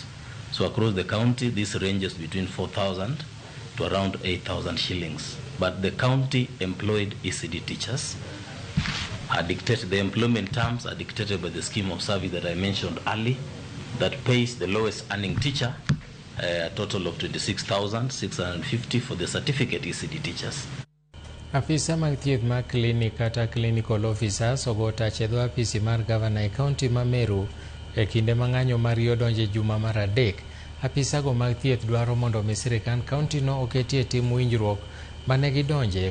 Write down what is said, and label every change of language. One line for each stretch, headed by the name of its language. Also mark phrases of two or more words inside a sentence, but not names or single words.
English: So across the county, this ranges between 4,000 to around 8,000 shillings. But the county employed ECD teachers are dictated, the employment terms are dictated by the scheme of service that I mentioned earlier that pays the lowest earning teacher a total of 26,650 for the certificate ECD teachers.
Luo (Kenya and Tanzania): Afisa mag thieth mag klinik kata
English: clinical officers
Luo (Kenya and Tanzania): ogo tach e dho apisi mar gavana e kaunti ma Meru e kinde ma ng'anyo mariyo donje juma mar adek. Afisa go mag thieth dwaro mondo sirkand kaunti no oketie tim winjruok mane gidonje